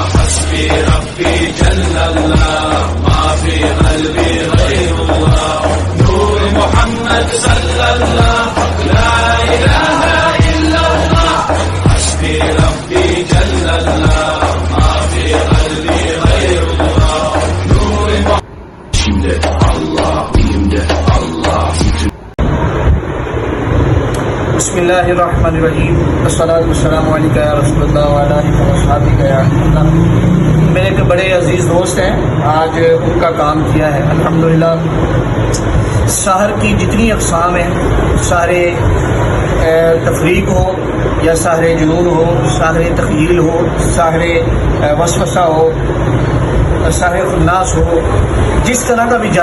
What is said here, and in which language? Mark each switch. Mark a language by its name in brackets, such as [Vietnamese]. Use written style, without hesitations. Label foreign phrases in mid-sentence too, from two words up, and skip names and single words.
[Arabic] حسبي ربي جل الله، ما في قلبي غير الله، نور محمد صلى الله، لا إله إلا الله. حسبي ربي جل الله، ما في قلبي غير الله، نور محمد. [Turkish] İçimde Allah, dilimde Allah, bütün. [Arabic] بسم الله الرحمن الرحيم الصلاة والسلام عليك يا رسول الله وعلى آله وأصحابه يا الله. [Hindi] मेरे एक बड़े अजीज़ दोस्त हैं, आज उनका काम किया है अल्हम्दुलिल्लाह। सहर की जितनी अक़साम हैं, सारे तफरीक हो या सारे जुनून हो, सारे तख़यील हो, सारे वसवसा हो, सारे खुन्नास हो, जिस तरह का भी